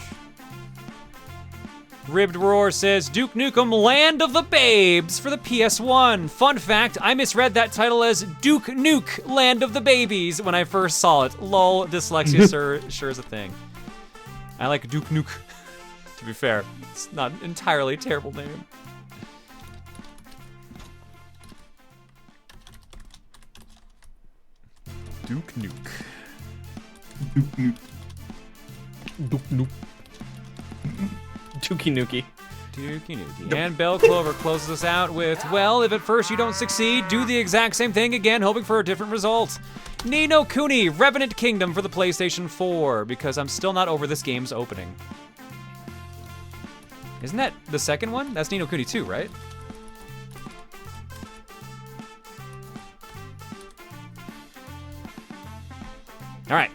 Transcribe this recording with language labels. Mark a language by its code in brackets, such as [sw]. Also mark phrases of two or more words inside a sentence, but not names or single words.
[en] Ribbed Roar says, Duke Nukem Land of the Babes for the PS1. Fun fact, I misread that title as Duke Nuke Land of the Babies when I first saw it. Lol, dyslexia sure is a thing. I like Duke Nuke, to be fair. It's not an entirely terrible name. Duke Nuke. Duke Nuke. Duke Nuke. Dookie Nukie. Dookie Nukie. And Bell Clover closes us out with, well, if at first you don't succeed, do the exact same thing again, hoping for a different result. Ni no Kuni, Revenant Kingdom for the PlayStation 4, because I'm still not over this game's opening. Isn't that the second one? That's Ni no Kuni 2, right? All right.